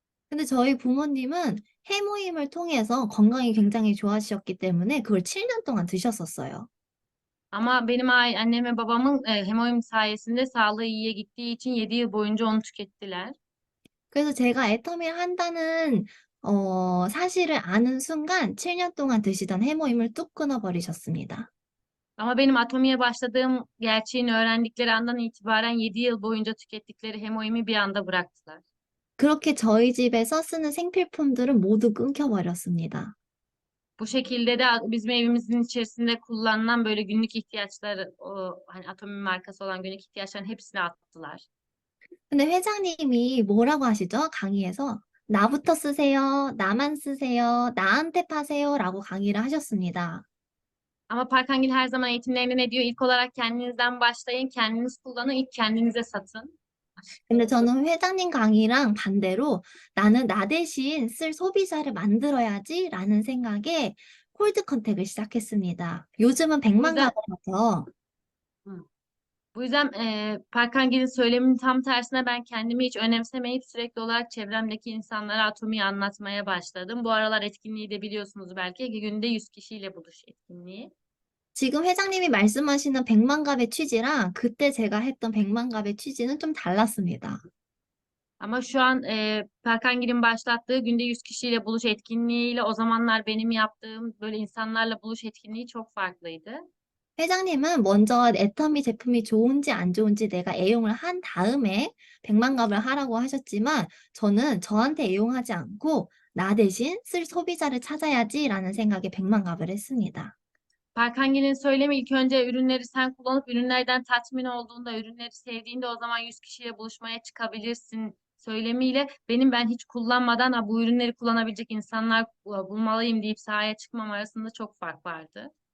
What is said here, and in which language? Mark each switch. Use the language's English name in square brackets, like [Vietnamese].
[Korean] 근데 저희 부모님은 해모임을 통해서 건강이 굉장히 좋아지셨기 때문에 그걸 7년 동안 드셨었어요. [Turkish] Ama annem ve babamın hemoim sayesinde sağlığı iyiye gittiği için 7 yıl boyunca onu tükettiler. [Korean] 그래서 제가 애터미를 한다는 사실을 아는 순간 7년 동안 드시던 해모임을 뚝 끊어버리셨습니다. [Turkish] Ama benim atomiye başladığım gerçeğini öğrendikleri andan itibaren 7 yıl boyunca tükettikleri hemoimi bir anda bıraktılar. [Korean] 그렇게 저희 집에서 쓰는 생필품들은 모두 끊겨버렸습니다. [Turkish] Bu şekilde de bizim evimizin içerisinde kullanılan böyle günlük ihtiyaçları, hani atomi markası olan günlük ihtiyaçların hepsini attılar. [Korean] 근데 회장님이 뭐라고 하시죠? 강의에서 나부터 쓰세요, 나만 쓰세요, 나한테 파세요라고 강의를 하셨습니다. [Turkish] Ama Parkangil her zaman eğitimlerinde ne diyor? İlk olarak kendinizden başlayın, kendiniz kullanın, ilk kendinize satın. [Korean] 근데 저는 회장님 강의랑 반대로 나는 나 대신 쓸 소비자를 만들어야지라는 생각에 콜드 컨택을 시작했습니다. 요즘은 100만 [Turkish] yüzden- [Korean] 가보죠. [Turkish] Bu yüzden Parkangil'in söyleminin tam tersine ben kendimi hiç önemsemeyip sürekli olarak çevremdeki insanlara atomiyi anlatmaya başladım. Bu aralar etkinliği de biliyorsunuz belki günde 100 kişiyle buluş etkinliği. [Korean] 지금 회장님이 말씀하시는 100만 갑의 취지랑 그때 제가 했던 100만 갑의 취지는 좀 달랐습니다. [Turkish] Ama şu an Parkangil'in başlattığı günde 100 kişiyle buluş etkinliğiyle o zamanlar benim yaptığım böyle insanlarla buluş etkinliği çok farklıydı. [Korean] 회장님은 먼저 애터미 제품이 좋은지 안 좋은지 내가 애용을 한 다음에 100만 갑을 하라고 하셨지만 저는 저한테 애용하지 않고 나 대신 쓸 소비자를 찾아야지라는 생각에 100만 갑을 했습니다. [Turkish] Parkangil'in söylemi ilk önce ürünleri sen kullanıp ürünlerden tatmin olduğunda, ürünleri sevdiğinde o zaman 100 kişiyle buluşmaya çıkabilirsin söylemiyle ben hiç kullanmadan bu ürünleri kullanabilecek insanlar bulmalıyım deyip sahaya çıkmam arasında çok fark vardı.